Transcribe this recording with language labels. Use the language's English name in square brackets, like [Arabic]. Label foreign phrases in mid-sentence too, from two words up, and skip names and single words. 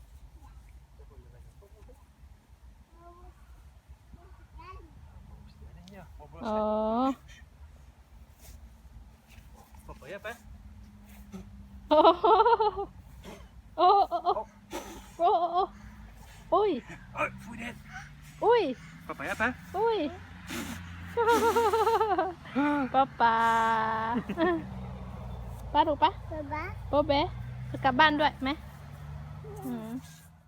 [Swedish] อ๋อ Pappa hjälper. โอ้โอ้โอ้โอ้ย Oj, får det. อุ้ย Pappa hjälper. [Thai] อุ้ยป้าป้าป้าถูกปะ บ้า โบเบะจะกลับบ้านด้วยไหมอืม